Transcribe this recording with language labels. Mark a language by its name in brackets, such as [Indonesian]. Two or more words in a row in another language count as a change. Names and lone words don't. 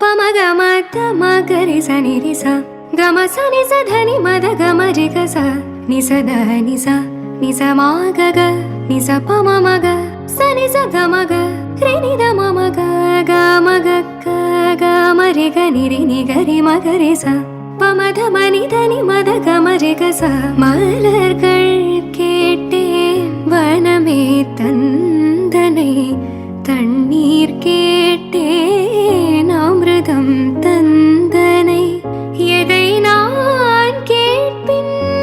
[Tamil] గమ తమ గరి సని రి స గమ సని స ధని మద గమ రి గ స ని స ద ని స ని స మా గ గ ని స ప మ మ గ స ని స గ మ గ రి ని ద మ మ గ గ మ గ గ గ మ రి గ ని రి ని గ రి మ గ ரி ச ப ம த ம நி த நி ம த க ம ரி க ச மலர்கள் கேட்டேன் வனமே தந்தனை தண்ணீர் கேட்டேன் அமிர்தம் தந்தனை எதை நான் கேட்பின்